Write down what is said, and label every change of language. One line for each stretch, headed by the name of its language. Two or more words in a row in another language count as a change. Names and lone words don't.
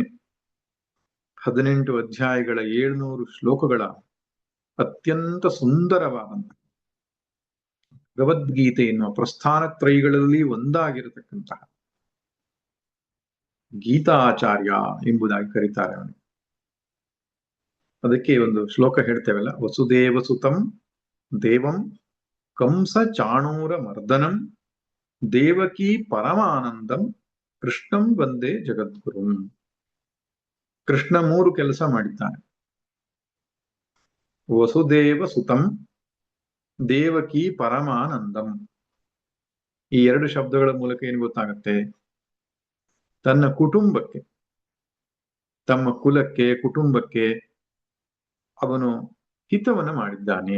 Kannada: 18 ಅಧ್ಯಾಯಗಳ 700 ಶ್ಲೋಕಗಳ ಅತ್ಯಂತ ಸುಂದರವಾದಂತ ಭಗವದ್ಗೀತೆ ಎನ್ನುವ ಪ್ರಸ್ಥಾನತ್ರಯಿಗಳಲ್ಲಿ ಒಂದಾಗಿರತಕ್ಕಂತಹ ಗೀತಾಚಾರ್ಯ ಎಂಬುದಾಗಿ ಕರೀತಾರೆ ಅವನು. ಅದಕ್ಕೆ ಒಂದು ಶ್ಲೋಕ ಹೇಳ್ತೇವಲ್ಲ,
Sanskrit: ವಸುದೇವ ಸುತಂ ದೇವಂ ಕಂಸ ಚಾಣೂರ ಮರ್ದನಂ ದೇವಕಿ ಪರಮಾನಂದಂ ಕೃಷ್ಣಂ ವಂದೇ ಜಗದ್ಗುರುಂ.
Kannada: ಕೃಷ್ಣ 3 ಕೆಲಸ ಮಾಡಿದ್ದಾನೆ.
Sanskrit: ವಸುದೇವ ಸುತಂ ದೇವಕಿ ಪರಮಾನಂದಂ.
Kannada: ಈ 2 ಶಬ್ದಗಳ ಮೂಲಕ ಏನು ಗೊತ್ತಾಗತ್ತೆ? ತನ್ನ ಕುಟುಂಬಕ್ಕೆ, ತಮ್ಮ ಕುಲಕ್ಕೆ, ಕುಟುಂಬಕ್ಕೆ ಅವನು ಹಿತವನ್ನು ಮಾಡಿದ್ದಾನೆ.